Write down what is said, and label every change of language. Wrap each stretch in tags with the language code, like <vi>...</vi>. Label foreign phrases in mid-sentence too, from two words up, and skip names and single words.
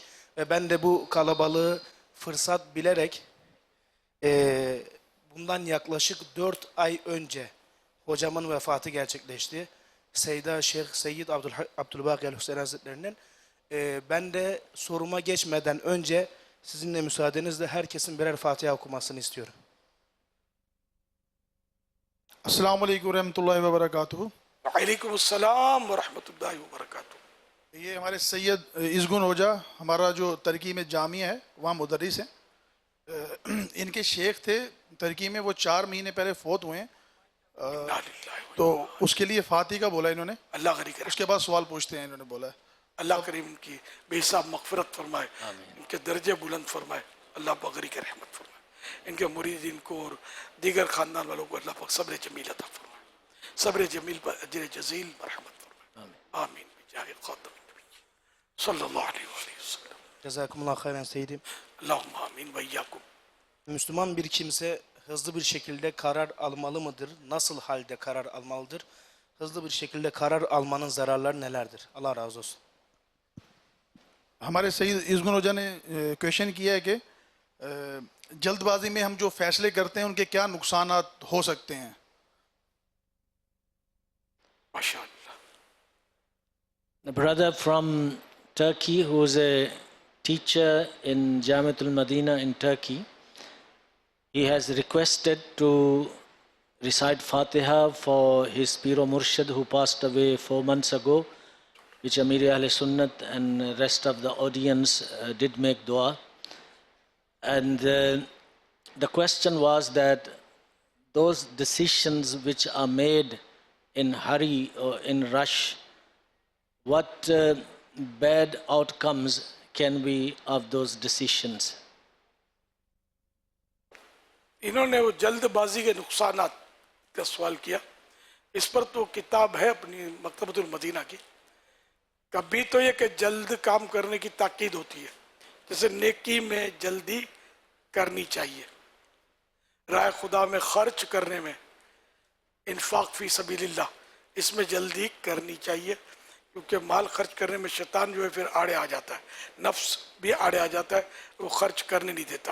<tr>Ve ben de bu kalabalığı fırsat bilerek bundan yaklaşık 4 ay önce hocamın vefatı gerçekleşti. Seyda Şeyh Seyyid Abdülbaki El-Hüseyin Hazretleri'nin. Ben de soruma geçmeden önce sizinle müsaadenizle herkesin birer Fatiha okumasını istiyorum.</tr> <ar>السلام عليكم رحمة الله و بركاته. وعليكم السلام و رحمة الله و بركاته.</ar> <ur>یہ ہمارے سید ازگن ہوجا، ہمارا جو ترکی میں جامعہ ہے وہاں مدرس ہیں. ان کے شیخ تھے ترکی میں، وہ 4 مہینے پہلے فوت ہوئے ہیں. تو اس کے لیے فاتحہ کا بولا انہوں نے. اللہ غنی کرے, اس کے بعد سوال پوچھتے ہیں انہوں نے بولا. اللہ کریم کی بے حساب مغفرت فرمائے، ان کے درجے بلند فرمائے، اللہ بگری کے رحمت فرمائے، ان کے مریدین کو اور دیگر خاندان والوں کو اللہ پاک صبر جمیل عطا فرمائے، صبر جمیل پر اجر ججیل مرحمت فرمائے.</ur> <ar>آمين بجاه خاتم النبي صلى الله عليه وسلم. جزاكم الله خيرا</ar> <tr>Seydim.</tr> <ar>اللهم آمين و إياكم.</ar> <tr>Müslüman bir kimse hızlı bir şekilde karar almalı mıdır? Nasıl halde karar almalıdır? Hızlı bir şekilde karar almanın zararları nelerdir? Allah razı olsun.</tr> <ur>ہمارے سید ازگن ہوجا نے کویسچن کیا ہے کہ جلدبازی میں ہم جو فیصلے کرتے ہیں ان کے کیا نقصانات ہو سکتے ہیں. ماشاءاللہ.</ur> <en>A brother from Turkey who is a teacher in Jamiatul Medina in Turkey, he has requested to recite Fatiha for his Piro Murshid who passed away 4 months ago, which Amir Ahl Sunnat and rest of the audience did make dua. And the question was that those decisions which are made in hurry or in rush, what bad outcomes can be of those decisions?</en> <ur>انہوں نے وہ جلدبازی کے نقصانات کا سوال کیا. اس پر تو کتاب ہے اپنی مکتبۃ المدینہ کی. کبھی تو یہ کہ جلد کام کرنے کی تاکید ہوتی ہے، جیسے نیکی میں جلدی کرنی چاہیے، راہ خدا میں خرچ کرنے میں,</ur> <ar>إنفاق في سبيل الله,</ar> <ur>اس میں جلدی کرنی چاہیے، کیونکہ مال خرچ کرنے میں شیطان جو ہے پھر آڑے آ جاتا ہے، نفس بھی آڑے آ جاتا ہے، وہ خرچ کرنے نہیں دیتا.</ur>